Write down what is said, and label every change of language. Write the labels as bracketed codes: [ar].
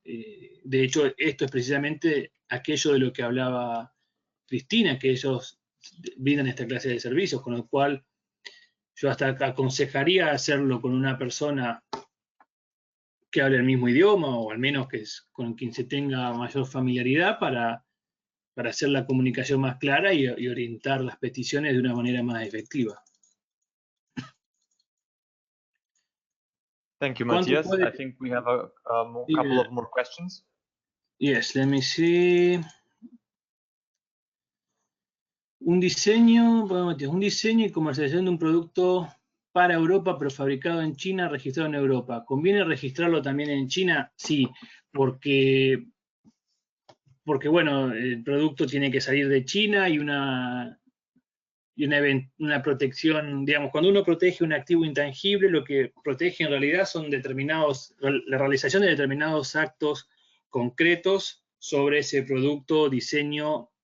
[es] De hecho, esto es precisamente aquello de lo que hablaba Cristina, que ellos brindan esta clase de servicios, con lo cual yo hasta aconsejaría hacerlo con una persona que hable el mismo idioma, o al menos con quien se tenga mayor familiaridad, para hacer la comunicación más clara y orientar las peticiones de una manera más efectiva. [en] Thank you, Matthias. I think we have a couple of more questions. Yes, let me see. [es] Un diseño y comercialización de un producto para Europa, pero fabricado en China, registrado en Europa. ¿Conviene registrarlo también en China? Sí, porque bueno, el producto tiene que salir de China, y una protección, digamos, cuando uno protege un activo intangible, lo que protege en realidad son la realización de determinados actos concretos sobre ese producto, diseño